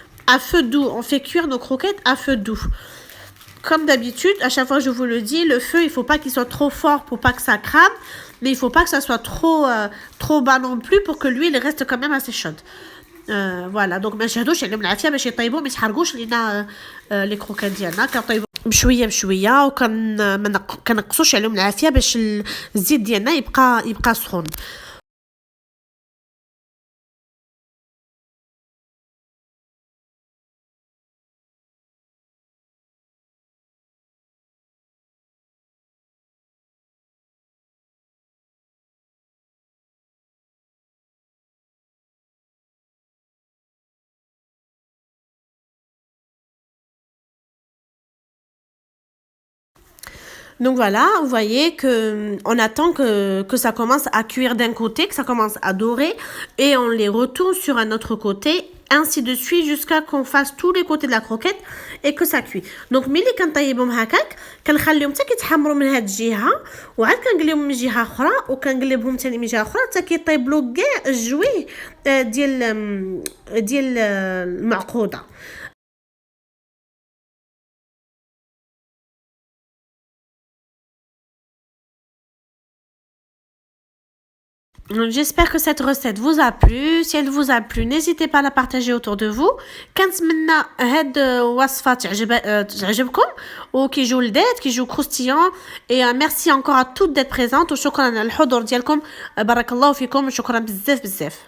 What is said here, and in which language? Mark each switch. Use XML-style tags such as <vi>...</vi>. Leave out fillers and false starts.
<fr>À feu doux, on fait cuire nos croquettes à feu doux. Comme d'habitude, à chaque fois je vous le dis, le feu il faut pas qu'il soit trop fort pour pas que ça crame, mais il faut pas que ça soit trop bas non plus pour que l'huile reste quand même assez chaude.</fr> <ar>voilà, donc ما نشهدوش عليهم العافيه باش يطيبوا ما يتحرقوش لينا لي كروكيت ديالنا. كنطيبوا بشويه بشويه كنقصوش عليهم العافيه باش الزيت ديالنا يبقى سخون.</ar> <fr>Donc voilà, vous voyez que on attend que ça commence à cuire d'un côté, que ça commence à dorer et on les retourne sur un autre côté, ainsi de suite jusqu'à qu'on fasse tous les côtés de la croquette et que ça cuit.</fr> <ar>Donc ملي كنطيبهم هكاك كنخليهم حتى كيتحمروا من هاد الجهه وعاد كنقليهم من جهه اخرى وكنقلبهم ثاني من جهه اخرى حتى كيطيبوا كاع الجويه ديال المعقوده.</ar> <fr>J'espère que cette recette vous a plu. Si elle vous a plu, n'hésitez pas à la partager autour de vous.</fr> <ar>كنتمنى هاد وصفة تعجبكم وكيجيو لذيذ كيجيو croustillants.</ar> <fr>Et merci encore à toutes d'être présentes</fr> <ar>وشكرا على الحضور ديالكم. بارك الله فيكم وشكرا بزاف بزاف.</ar>